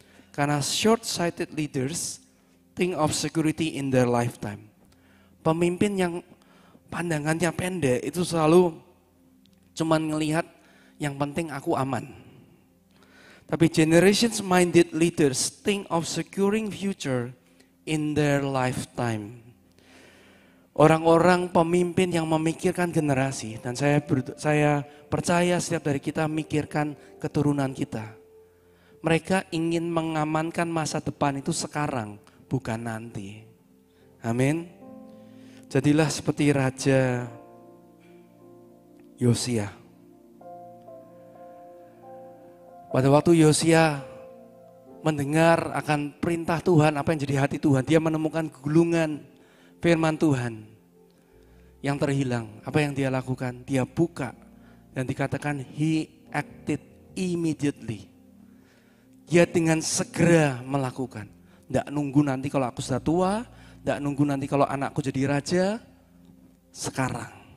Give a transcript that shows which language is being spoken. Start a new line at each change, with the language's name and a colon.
Indonesian: Karena
English: short-sighted leaders think of security in their lifetime.
Indonesian: Pemimpin yang pandangannya pendek itu selalu cuman ngelihat yang penting aku aman. Tapi
English: generations minded leaders think of securing future in their lifetime.
Indonesian: Orang-orang pemimpin yang memikirkan generasi, dan saya percaya setiap dari kita memikirkan keturunan kita. Mereka ingin mengamankan masa depan itu sekarang, bukan nanti. Amin. Jadilah seperti Raja Yosia. Pada waktu Yosia mendengar akan perintah Tuhan, apa yang jadi hati Tuhan, dia menemukan gulungan firman Tuhan yang terhilang. Apa yang dia lakukan? Dia buka dan dikatakan
English: he acted immediately.
Indonesian: Dia dengan segera melakukan. Tidak nunggu nanti kalau aku sudah tua, tidak nunggu nanti kalau anakku jadi raja. Sekarang.